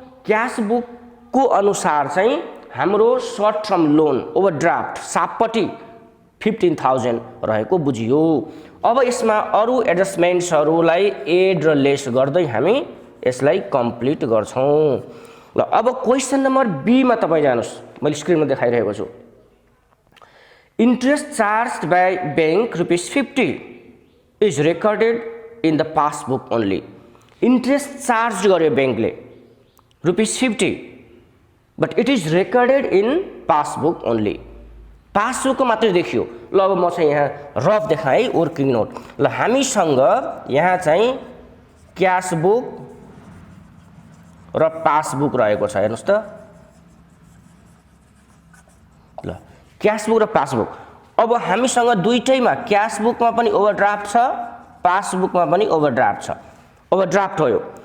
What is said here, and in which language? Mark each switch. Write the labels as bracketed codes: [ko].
[ne] Cash बुकको अनुसार चाहिँ हाम्रो सर्ट टर्म लोन ओभरड्राफ्ट सापटी 15,000 रहेको बुझियो। अब यसमा अरू एडजस्टमेन्ट्सहरूलाई एड र लेस गर्दै हामी यसलाई कम्प्लिट गर्छौँ। ल, अब क्वेसन नम्बर बीमा तपाईँ जानुहोस्, मैले स्क्रिनमा देखाइरहेको छु। [en] Interest charged by bank rupees 50 is recorded in the passbook only. Interest charged [ne] गर्यो बैंकले [en] rupees 50, but it is recorded in passbook only. [ne] पासबुकको मात्रै देखियो। ल, अब म चाहिँ यहाँ रफ देखाएँ वर्किङ नोट। ल, हामीसँग यहाँ चाहिँ क्यास बुक र पासबुक रहेको छ। हेर्नुहोस् त ल क्यास बुक र पासबुक। अब हामीसँग दुईटैमा क्यास बुकमा पनि ओभरड्राफ्ट छ, पासबुकमा पनि ओभरड्राफ्ट छ। ओभरड्राफ्ट हो यो।